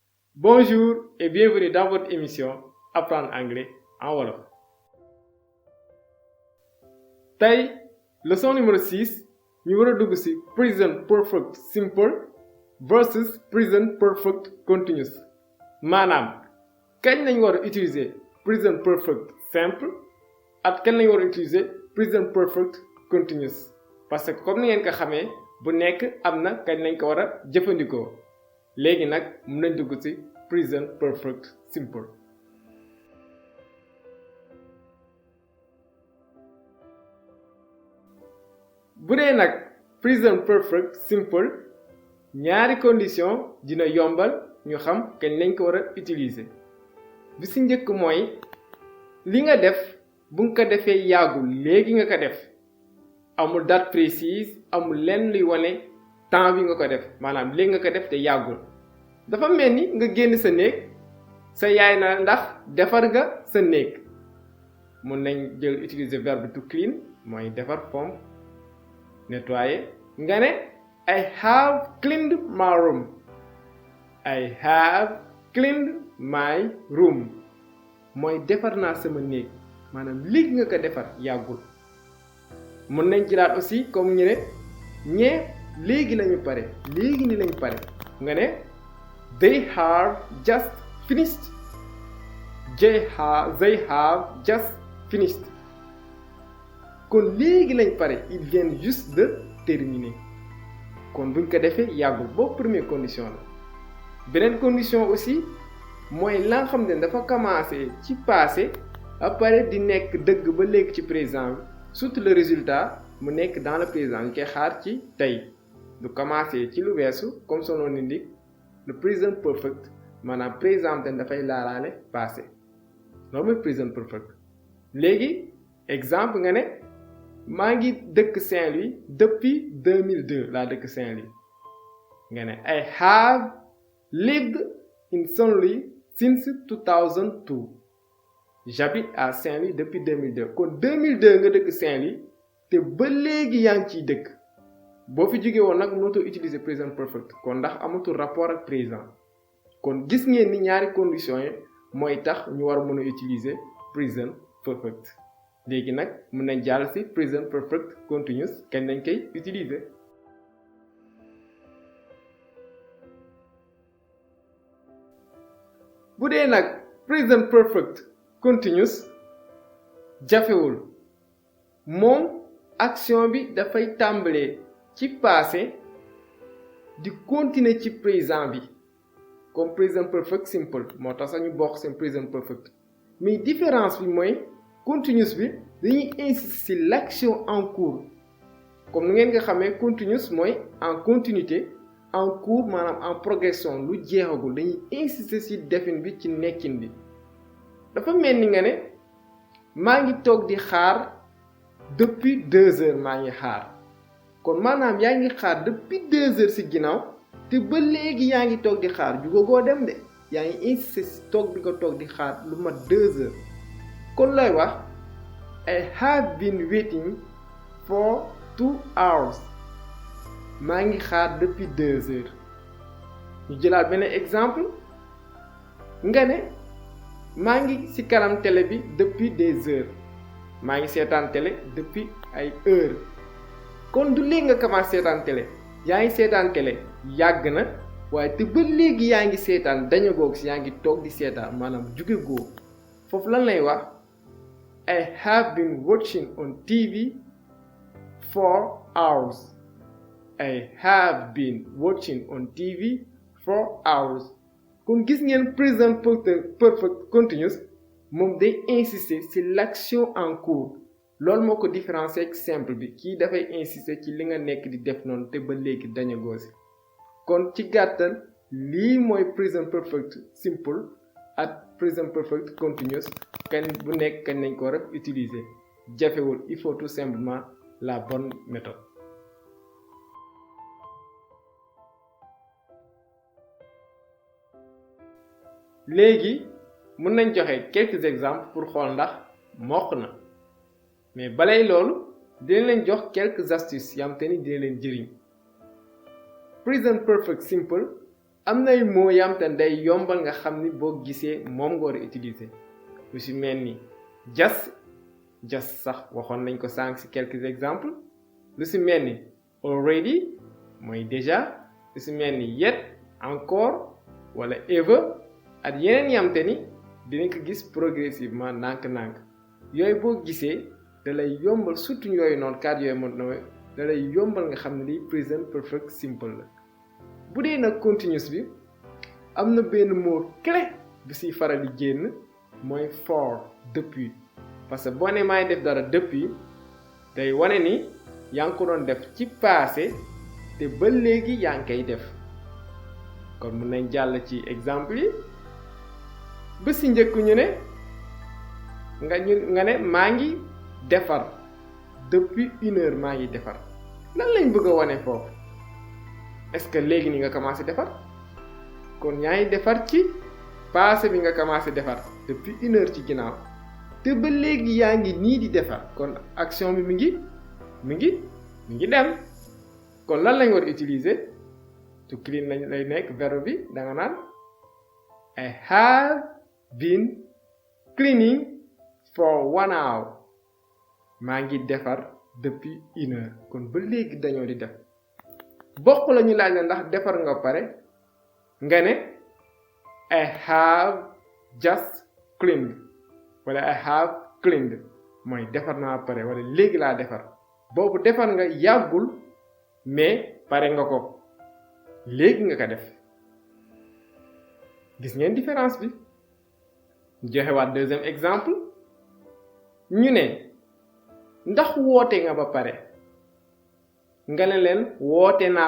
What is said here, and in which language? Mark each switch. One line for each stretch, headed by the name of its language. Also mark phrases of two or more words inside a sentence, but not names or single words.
French: Bonjour et bienvenue dans votre émission Apprendre anglais en wolof.
Wolof: Tey leçon numéro 6 ñu war a dugg ci
English: present perfect simple versus present perfect continuous
Wolof: maanaam kañ lañ war a utiliser
English: present perfect simple
Wolof: ak kañ lañ war a utiliser
English: present perfect continuous
French: parce que comme
Wolof: ni ngeen ko xamee bu nekk am na kañ lañ ko war a jëfandikoo léegi nag mën nañ dugg ci
English: present perfect simple.
Wolof: bu dee nag
English: present perfect simple
Wolof: ñaari condition dina yombal ñu xam kañ lañ ko war a utiliser bi ci njëkk mooy li nga def bu nga ko defee yàggul léegi nga ko def amul
French: date précise
Wolof: amul lenn luy wane temps bi nga ko def maanaam léegi nga ko def te yàggul dafa mel ni nga génn sa néeg sa yaay na ndax defar nga sa néeg mun nañ jël
French: utiliser verbe
English: to clean
Wolof: mooy defar
French: pompe nettoyer
Wolof: nga ne
English: I have cleaned my room I have cleaned my room
Wolof: mooy defar naa sama néeg maanaam léegi nga ko defar yàggul mun nañ jëlaat
French: aussi comme
Wolof: ñu ne ñee léegi lañu pare léegi ni lañ pare nga ne
English: they have just finished they have just finished
Wolof: kon léegi lañ pare
French: ils viennent juste de terminer
Wolof: kon buñ ko defee yàggul boobu
French: première condition
Wolof: la beneen condition aussi mooy la nga xam ne dafa commencé ci passé après di nekk dëgg ba léegi ci présent bi
French: surtout le résultat
Wolof: mu nekk
French: dans le présent
Wolof: ñu koy xaar ci tey du commencé ci lu weesu
French: comme son nom l'indique le
English: present perfect
Wolof: maanaam présent ten dafay laalaale passé loolu mooy
English: present perfect
Wolof: léegi exemple nga ne maa ngi dëkk Saint-Louis depuis 2002 laa dëkk Saint-Louis nga ne
English: I have lived in Saint-Louis since 2002
French: j'habite à Saint-Louis depuis 2002
Wolof: kon 2002 nga dëkk Saint-Louis te ba léegi yaa ngi ciy dëkk boo fi jógee woon nag mënatoo utiliser
English: present perfect
Wolof: kon ndax amatul rapport ak présent kon gis ngeen ni ñaari conditions yi mooy tax ñu war a mën a utiliser
English: present perfect
Wolof: léegi nag mën nañ jàll ci
English: present perfect continuous
Wolof: kañ lañ koy utiliser. bu dee nag
English: present perfect continuous
Wolof: jafewul moom action bi dafay tàmbalee ci passé di continuer ci présent bi comme
English: present perfect simple
Wolof: moo tax sax ñu bokk seen
English: present perfect
French: mais différence
Wolof: bi mooy continuous bi dañuy insister ci
French: l'action en cours comme
Wolof: ni ngeen nga xamee continuous mooy
French: en continuité en cours
Wolof: maanaam
French: en progression
Wolof: lu jeexagul dañuy insister ci defin bi ci nekkin bi dafa mel ni nga ne maa ngi toog di xaar
French: depuis 2 heures
Wolof: maa ngi xaar kon maanaam yaa ngi xaar
French: depuis 2 heures
Wolof: ci ginnaaw te ba léegi yaa ngi toog di xaar jugagoo dem de yaa ngi insister ci toog bi nga toog di xaar lu mat 2 heures kon looy wax
English: I have been waiting for 2 hours
Wolof: maa ngi xaar
French: depuis 2 heures
Wolof: ñu jëlaat beneen exemple nga ne maa ngi ci kanam télé bi
French: depuis des heures
Wolof: maa ngi seetaan télé depuis ay heures kon du léegi nga commencé seetaan télé yaa ngi seetaan télé yàgg na waaye te ba léegi yaa ngi seetaan dañu goog si yaa ngi toog di seetaan maanaam jóge góor foofu lan lay wax
English: I have been watching on TV for hours I have been watching on TV
Wolof: for hours kon gis ngeen
English: present perfect continuous
Wolof: moom day insister ci
French: l'action en cours
Wolof: loolu moo ko différencier ak simple bi kii dafay insister ci li nga nekk di def noonu te ba léegi dañu goosi kon ci gàttal lii mooy
English: present perfect simple
Wolof: ak
English: present perfect continuous
Wolof: kañ bu nekk kañ nañ ko war a utiliser jafewul
French: il faut tout simplement la bonne méthode.
Wolof: léegi mën nañ joxe
French: quelques exemples pour
Wolof: xool ndax mokk na mais balay loolu dina leen jox
French: quelques astuces
Wolof: yam te ni dina leen jëriñ
English: present perfect simple
Wolof: am nay mots yam te day yombal nga xam ni boo gisee moom nga war a utiliser lu si mel ni just sax waxoon nañ ko sànq si
French: quelques exemples
Wolof: lu si mel ni already mooy déjà lu si mel ni yet encore wala ever ak yeneen yamte ni dinañ ko gis progressivement nànk-nànk yooyu boo gisee da lay yombal surtout yooyu noonu cadre yooyu moom nooy da lay yombal nga xam ne lii
English: present perfect simple
Wolof: la bu dee nag continuous bi am na benn
French: mot clé
Wolof: bu siy faral di génn mooy for
French: depuis parce
Wolof: que boo ne maay def dara depuis day wane ni yaa ngi ko doon def ci passé te ba léegi yaa ngi koy def kon mun nañ jàll ci exemple yi ba si njëkk ñu ne nga ne maa ngi defar
French: depuis 1 heure
Wolof: maa ngi defar lan lañ bëgg a wane foofu
French: est-ce que
Wolof: léegi ni nga commencé defar kon yaa ngi defar ci passé bi nga commencé defar
French: depuis 1 heure
Wolof: ci ginnaaw te ba léegi yaa ngi nii di defar kon action bi mi ngi dem kon lan lañ war utiliser
English: to clean
Wolof: lañ lay nekk verbe bi da nga naan
English: I have been cleaning for 1
Wolof: hour maa ngi defar
French: depuis 1 heure
Wolof: kon ba léegi dañoo di def bokk la ñu laaj la ndax defar nga pare nga ne
English: I have just cleaned
Wolof: wala
English: I have cleaned
Wolof: mooy defar naa pare wala léegi laa defar boobu defar nga yàggul mais pare nga ko léegi nga ko def gis ngeen différence bi joxewaat
French: deuxième exemple
Wolof: ñu ne ndax woote nga ba pare nga ne leen woote naa